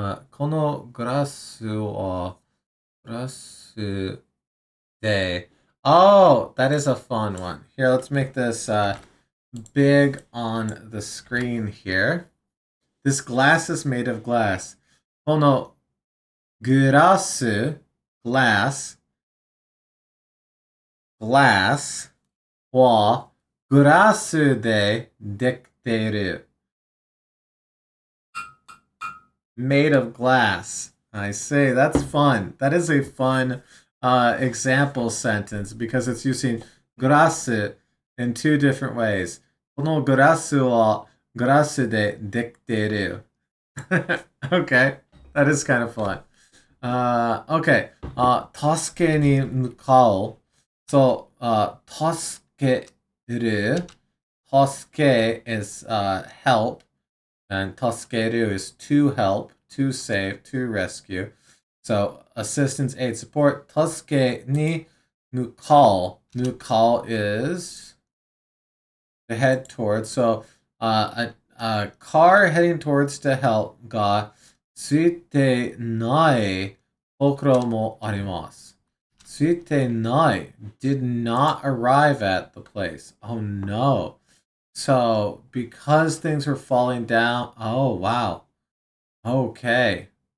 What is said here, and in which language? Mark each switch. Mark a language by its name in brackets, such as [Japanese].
[Japanese] このグラスは、グラスで [English] Oh, that is a fun one. Here, let's make this big on the screen here. This glass is made of glass. [Japanese] このグラス glass はグラスでできている [English] made of glass. I say, that's fun. That is a fun example sentence because it's using grass in two different ways. [Japanese] このグラスはグラスでできている [English] Okay, that is kind of fun. Okay. [Japanese] 助けに向かう [English] So, 助ける 助け is help, and 助ける is to help, to save, to rescue. So, assistance, aid, support. [Japanese] 助けに向かう [English] 向かう is to head towards. So, a car heading towards to help [Japanese] がついてないところもあります。ついてない [English] did not arrive at the place. Oh no. So, because things were falling down, oh wow. Okay.